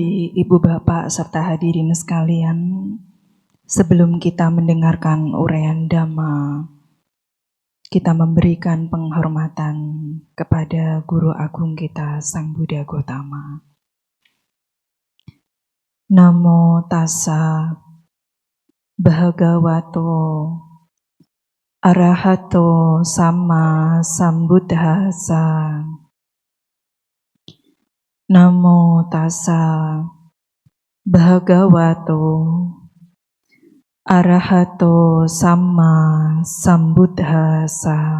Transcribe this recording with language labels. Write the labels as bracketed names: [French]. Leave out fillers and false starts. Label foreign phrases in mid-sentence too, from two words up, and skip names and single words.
[Indonesian] Ibu Bapak serta hadirin sekalian, sebelum kita mendengarkan uraian Dhamma, kita memberikan penghormatan kepada Guru Agung kita, Sang Buddha Gotama. [Pali] Namo tassa bhagavato arahato sama sambuddhassa. Namo tassa bhagavato arahato sama sambuddhassa.